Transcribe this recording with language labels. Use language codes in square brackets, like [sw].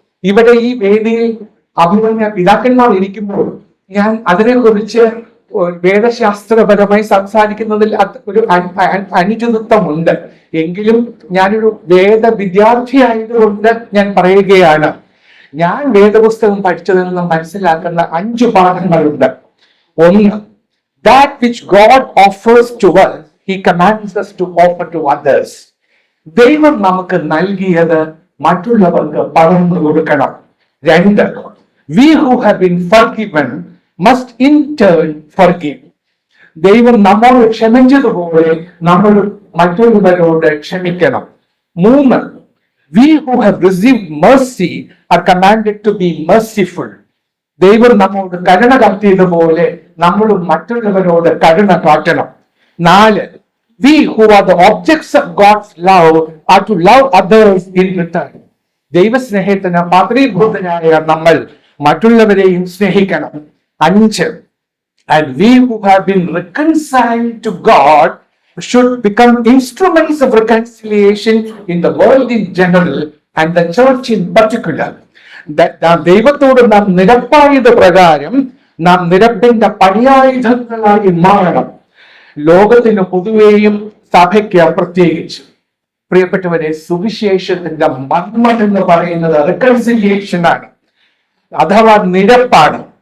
[ml] ഇവിടെ ഈ വേദിയിൽ അഭിമന്യ പിതാക്കന്മാർ ഇരിക്കുമ്പോൾ ഞാൻ അതിനെക്കുറിച്ച് വേദശാസ്ത്രപരമായി സംസാരിക്കുന്നതിൽ ഒരു അനുചിതത്വമുണ്ട്. എങ്കിലും ഞാനൊരു വേദ വിദ്യാർത്ഥി ആയതുകൊണ്ട് ഞാൻ പറയുകയാണ്. ഞാൻ വേദപുസ്തകം പഠിച്ചതിൽ നിന്ന് മനസ്സിലാക്കുന്ന 5 പാഠങ്ങളുണ്ട്. ഒന്ന്, [en] that which God offers to us, He commands us to offer to others. [ml] ദൈവം നമുക്ക് നൽകിയത് മറ്റുള്ളവർക്ക് പകർന്നു കൊടുക്കണം. [en] 2, we who have been forgiven must in turn forgive. [ml] ദൈവം നമ്മോട് ക്ഷമിച്ചതുപോലെ നമ്മൾ മറ്റുള്ളവരോട് ക്ഷമിക്കണം. [en] 3, we who have received mercy are commanded to be merciful. [ml] ദൈവം നമ്മോട് കരുണ കാട്ടിയതുപോലെ നമ്മൾ മറ്റുള്ളവരോട് കരുണ കാട്ടണം. [en] 4, we who are the objects of God's love are to love others in return. [ml] ദൈവസ്നേഹത്തിന് പാത്രീഭൂതനായ നമ്മൾ മറ്റുള്ളവരെയും സ്നേഹിക്കണം. [en] 5, and we who have been reconciled to God should become instruments of reconciliation in the world in general and the church in particular. [ml] ദൈവത്തോട് നാം നിരപ്പായത് പ്രകാരം നാം നിരപ്പിന്റെ പര്യായുധങ്ങളായി മാറണം, ലോകത്തിന് പൊതുവെയും സഭയ്ക്ക് പ്രത്യേകിച്ച്. പ്രിയപ്പെട്ടവരെ, സുവിശേഷത്തിന്റെ മർമ്മം എന്ന് പറയുന്നത് റെക്കൺസിലിയേഷൻ ആണ്, അഥവാ നിരപ്പാണ്.